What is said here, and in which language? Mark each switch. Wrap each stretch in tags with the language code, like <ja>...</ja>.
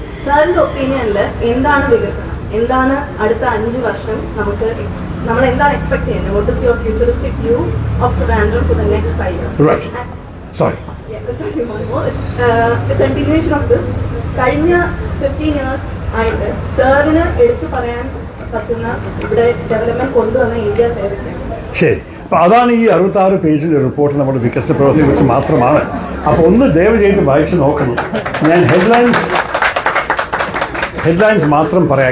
<ml>സാറിന്റെ ഒപ്പീനിയനിൽ എന്താണ് വികസനം, എന്താണ് അടുത്ത 5 വർഷം നമ്മൾ എന്താണ് എക്സ്പെക്ട് ചെയ്യുന്നത്?</ml> <en>What is your futuristic view of Trivandrum for the next 5 years? Right. Sorry. Sorry, one more. It's a continuation of this.</en> <ml>കഴിഞ്ഞ 15 years ആയിട്ട് സാറിന് എടുത്തു പറയാൻ പറ്റുന്ന ഇവിടെ ഡെവലപ്മെന്റ് കൊണ്ടുവന്ന ഏരിയാസ് ഏതൊക്കെയാണ്? ശരി. അപ്പൊ അതാണ് ഈ 66 പേജിന്റെ റിപ്പോർട്ട് നമ്മുടെ വികസന പ്രവർത്തനത്തെ കുറിച്ച് മാത്രമാണ്. അപ്പൊ ഒന്ന് ദയവ് ചെയ്ത് വായിച്ച് നോക്കണം. ഞാൻ ഹെഡ്ലൈൻസ് മാത്രം പറയാം.</ml>